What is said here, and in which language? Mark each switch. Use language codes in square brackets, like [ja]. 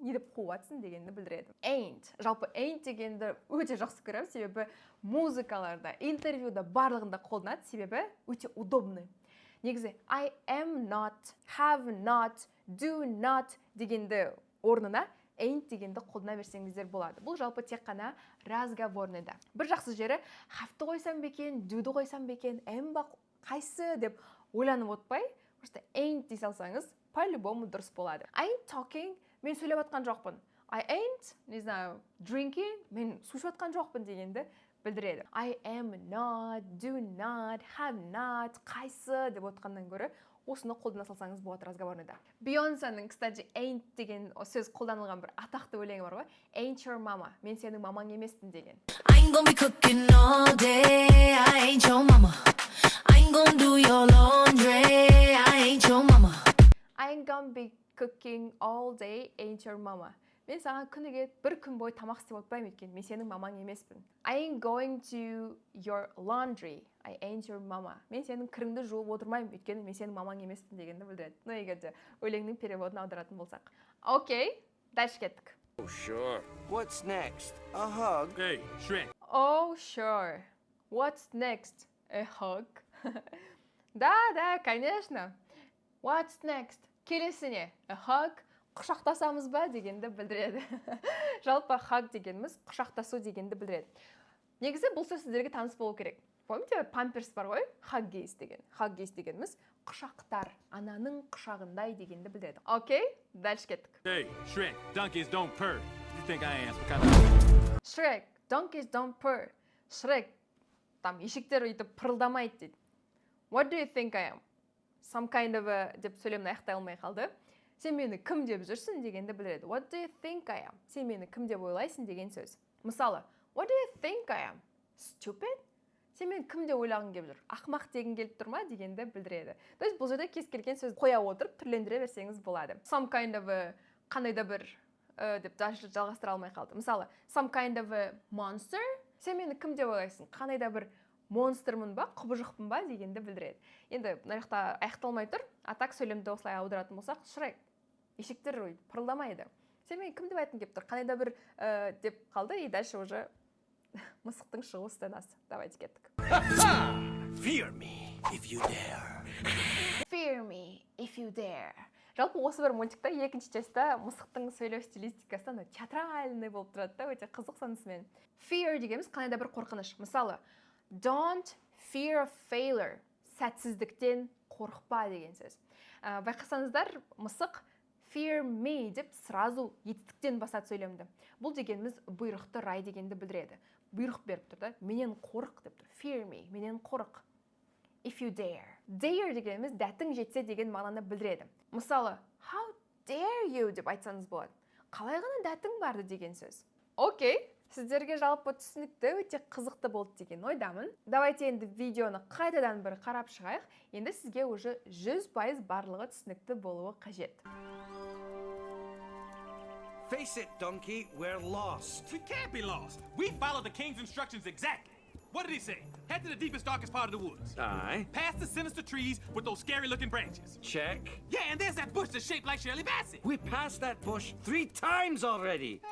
[kk] Не деп қуатсың дегенді білдіреді. [en] Ain't. [kk] Жалпы ain't дегенді өте жақсы көремін, себебі музыкаларда, интервьюда барлығында қолданады, себебі өте удобный. Негізі [en] I am not, have not, do not [kk] дегенді орнына ain't дегенді қолдана берсеңіздер болады. Бұл жалпы тек қана разговорныйда. Бір жақсы жері have-ті қойсам бекен, do-ды қойсам бекен, am ба қайсы деп ойланып отпай, просто ain't дей салсаңыз, [ru] по-любому [kk] дұрыс болады. [en] I ain't talking, [kk] мен сөйлеп атқан жоқпын. I ain't, [ru] не знаю, [kk] drinking, мен су ішіп атқан жоқпын дегенді білдіреді. I am not, do not, have not, қайсы деп отқаннан гөрі осыны қолдана салсаңыз болады разговорныйда. Бейонсаның, кстати, ain't деген сөз қолданылған бір атақты өлеңі бар ғой. [en] Ain't your mama, [kk] мен сенің мамаң емеспін деген. [en] I ain't gonna be cooking all day, I ain't your mama. I ain't gonna do your laundry, I ain't your mama. I ain't gonna be cooking all day, ain't your mama. [kk] Мен саған күніге бір күн бойы тамақ істеп отпаймын өйткені мен сенің мамаң емеспін. [en] I ain't going to your laundry. I ain't your mama. [kk] Мен сенің кіріңді жуып отырмаймын өйткені мен сенің мамаң емеспін дегенді білдіреді. [ru] Ну [kk] егер де өлеңнің переводын аударатын болсақ. [ru] Окей, дальше [kk] кеттік. [en] Oh, sure. What's next? A hug? Hey, Shrek. Oh, sure. What's next? A hug? [ru] Да, конечно. [en] What's next? [kk] Келесі не? [en] A hug? [kk] Құшақтасамыз ба дегенді білдіреді. Жалпы hug дегеніміз құшақтасу дегенді білдіреді. Негізі бұл сөз сіздерге таныс болу керек. [ru] Помните, памперс [kk] бар ғой? Huggies деген. Huggies дегеніміз құшақтар, ананың құшағындай дегенді білдіреді. [ru] Окей, дальше [kk] кеттік. [en] Hey, Shrek, donkeys don't purr. You think I am some kind of... Shrek, donkeys don't purr. [kk] Shrek, там ешектер өйтіп пырылдамайды дейді. [en] What do you think I am? Some kind of a [kk] деп сөйлемін аяқтай алмай қалды. Сен мені кім деп жүрсің дегенді білдіреді. [en] What do you think I am? [kk] Сен мені кім деп ойлайсың деген сөз. [en] Мысалы, what do you think I am? Stupid? [kk] Сен мені кім деп ойлағың келіп жүр? Ақымақ деген келіп тұр ма дегенді білдіреді. [ru] То есть [kk] бұл жерде кез келген сөз қоя отырып түрлендіре берсеңіз болады. [en] Some kind of a [kk] қандай да бір деп жалғастыра алмай қалды. [en] Мысалы, some kind of a monster? [kk] Сен мені кім деп ойлайсың? Қандай да бір монстрмын ба, құбыжықпын ба дегенді білдіреді. Енді мына жақта аяқталмай тұр. Атак сөйлемді осылай аударатын болсақ, Шрек, ешектер пырылдамайды. Сен мені кім деп айтқың келіп тұр? Қандай да бір деп қалды, [ru] и дальше уже [kk] мысықтың шығу сценасы. [ru] Давайте [kk] кеттік. [en] Fear me if you dare. Fear me if you dare. [kk] Жалпы осы бір мультикта екінші частта мысықтың сөйлеу стилистикасы театральный болып тұрады да, өте қызық сонысымен. Fear дегеніміз қандай да бір қорқыныш. [en] Мысалы, don't fear failure. [kk] Сәтсіздіктен қорықпа деген сөз. Байқасаңыздар, мысық fear me деп сразу етістіктен басады сөйлемді. Бұл дегеніміз бұйрықты рай дегенді білдіреді. Бұйрық беріп тұр да, менен қорық деп тұр. [en] Fear me, [kk] менен қорық. [en] If you dare. [kk] Dare дегеніміз дәтің жетсе деген мағынаны білдіреді. Мысалы, [en] how dare you [kk] деп айтсаңыз болады. Қалай ғана дәтің барды деген сөз. Окей, сіздерге жалпы түсінікті, өте қызықты болды деген ойдамын. [ru] Давайте [kk] енді видеоны қайтадан бір қарап шығайық. Енді сізге уже 100% барлығы түсінікті болуы қажет. [en] Face it, donkey, we're lost. We can't be lost. We followed the king's instructions exactly. What did he say? Head to the deepest, darkest part of the woods. Aye. Past the sinister trees with those scary-looking branches. Check. Yeah, and there's that bush that's shaped like Shirley Bassey. We passed that bush 3 times already.